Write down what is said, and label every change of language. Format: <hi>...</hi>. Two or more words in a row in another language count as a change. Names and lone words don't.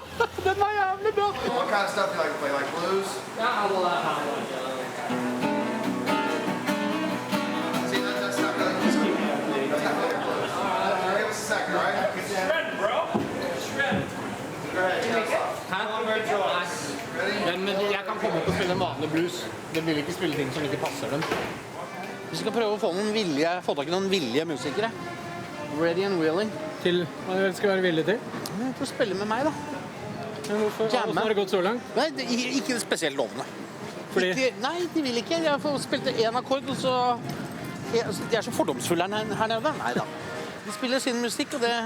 <no>Den jævlig bra!</no> <en>What kind of stuff do you like to play? Like blues? Yeah, well, See, that's not really blues. That's not really blues. Give us a second, all right? Shred, bro. Shred. Go ahead,</en> <no>Men jeg kan komme opp og spille en vanlig blues. Det vil ikke spille ting som ikke passer dem. Vi skal prøve å få tak I noen villige musikere.</no> <en>Ready and willing.</en> <no>Til hva du skal være villig til? Til å spille med meg da. Men hvorfor har det gått så langt? Nei, ikke spesielt lovende. Fordi? Nei, de vil ikke. Jeg får spilt en akkord, og så... De så fordomsfulle her nede. Nei da. De spiller sin musikk, og det...</no>